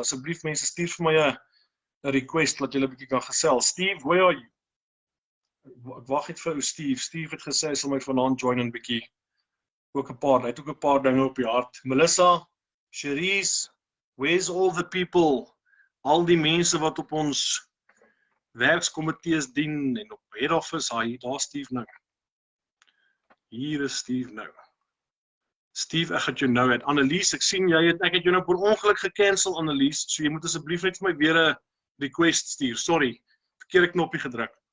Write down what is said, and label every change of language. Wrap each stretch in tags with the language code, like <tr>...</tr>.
<af>Asseblief mense, stuur vir my 'n request dat julle 'n bietjie kan gesels.</af> <en>Steve, where are you?</en> <af>Ek wag net vir ou Steve. Steve het gesê hy sal my vanaand join 'n bietjie. Hy het ook 'n paar dinge op die hart.</af> <en>Melissa, Cherise, where's all the people?</en> <af>Al die mense wat op ons werkskomitees dien en op head office, daar Steve nou. Hier is Steve nou. Steve, ek het jou nou uit. Annelies, ek sien ek het jou nou per ongeluk gekancel, Annelies, so jy moet asseblief net vir my weer 'n request stuur. Sorry, verkeerde knoppie gedruk.</af>